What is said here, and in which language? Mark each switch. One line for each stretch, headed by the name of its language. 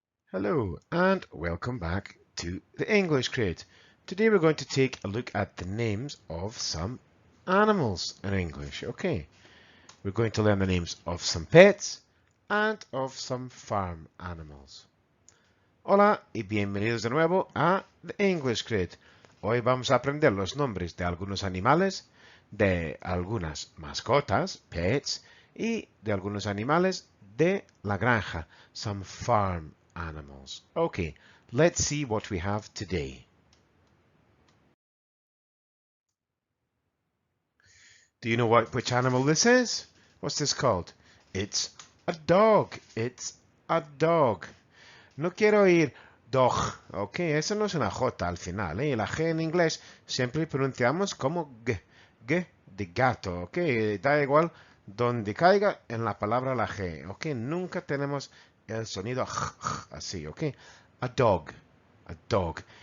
English: Hello and welcome back to the English Crate. Today we're going to take a look at the names of some animals in English. Okay, we're going to learn the names of some pets and of some farm animals.
Spanish: Hola y bienvenidos de nuevo a The English Crate. Hoy vamos a aprender los nombres de algunos animales, de algunas mascotas, pets, y de algunos animales de la granja,
English: some farm animals. Okay, let's see what we have today. Do you know which animal this is? What's this called? It's a dog. It's a dog.
Spanish: No quiero oír dog, ok, eso no es una J al final, ¿eh? La G en inglés siempre pronunciamos como G de gato, ok, da igual donde caiga en la palabra la G, ok, nunca tenemos el sonido así, ok, a dog, a dog.